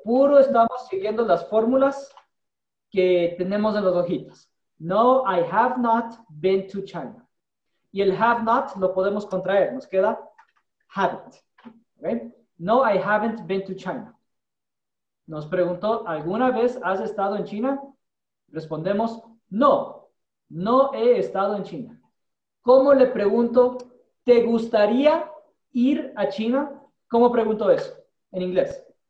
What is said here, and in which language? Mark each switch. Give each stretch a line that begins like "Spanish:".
Spanish: Puro estamos siguiendo las fórmulas que tenemos en las hojitas.
English: No, I have not been to China.
Spanish: Y el have not lo podemos contraer. Nos queda haven't.
English: ¿Okay? No, I haven't been to China.
Spanish: Nos preguntó, ¿alguna vez has estado en China? Respondemos, no, no he estado en China. ¿Cómo le pregunto, ¿te gustaría ir a China? ¿Cómo pregunto eso en inglés?